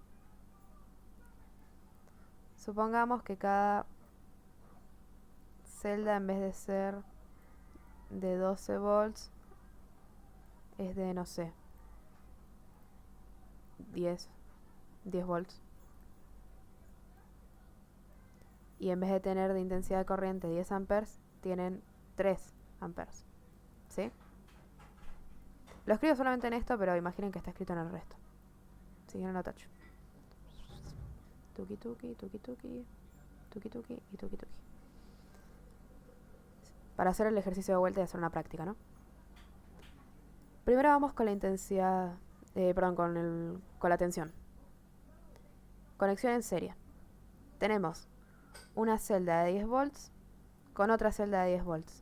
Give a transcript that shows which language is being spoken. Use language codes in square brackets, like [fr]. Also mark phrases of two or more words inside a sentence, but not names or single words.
[es] Supongamos que cada celda, en vez de ser de 12 volts, es de, no sé, 10 volts. Y en vez de tener de intensidad de corriente 10 amperes, tienen 3 amperes. ¿Sí? Lo escribo solamente en esto, pero imaginen que está escrito en el resto. Si quieren lo tacho. Tuki tuki, tuki tuki, tuki tuki y tuki tuki. Para hacer el ejercicio de vuelta y hacer una práctica, ¿no? Primero vamos con la intensidad, con la tensión. Conexión en serie. Tenemos una celda de 10 volts con otra celda de 10 volts.